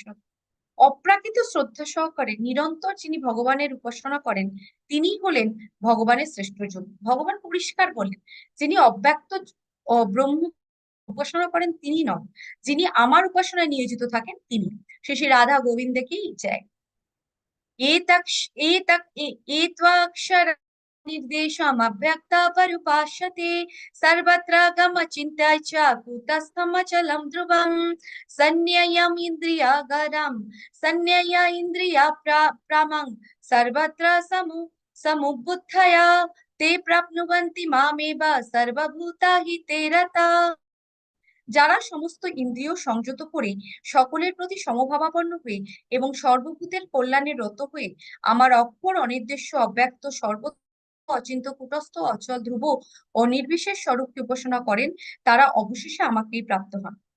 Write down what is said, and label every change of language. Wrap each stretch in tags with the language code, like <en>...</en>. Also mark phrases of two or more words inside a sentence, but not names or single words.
<bn>অপ্রাকৃত শ্রদ্ধা সহকারে নিরন্তর যিনি ভগবানের উপাসনা করেন তিনি হলেন ভগবানের শ্রেষ্ঠ জন। ভগবান পরিষ্কার বলেন, যিনি অব্যক্ত ব্রহ্ম উপাসনা করেন তিনি নন, যিনি আমার উপাসনায় নিয়োজিত থাকেন তিনি। শ্রী রাধা গোবিন্দকেই চায়।</bn> <sa>एत्वाक्षर निर्देशम् अव्यक्ता पर्युपासते सर्वत्र गमचिन्त्य च कूटस्थमचलं ध्रुवम् संन्ययम् इन्द्रियागारम् संन्यय इन्द्रिया प्रामं सर्वत्र समुबुद्धया ते प्राप्नुवन्ति मामेव सर्वभूता हि ते रता।</sa> <bn>যারা সমস্ত ইন্দ্রিয় সংযত করে সকলের প্রতি সমভাবাপন্ন হয়ে এবং সর্বভূতের কল্যাণে রত হয়ে আমার অক্ষর অনির্দেশ্য অব্যক্ত সর্ব অচিন্ত কূটস্থ অচল ধ্রুব ও নির্বিশেষ স্বরূপকে উপাসনা করেন, তারা অবশেষে আমাকেই প্রাপ্ত হন।</bn>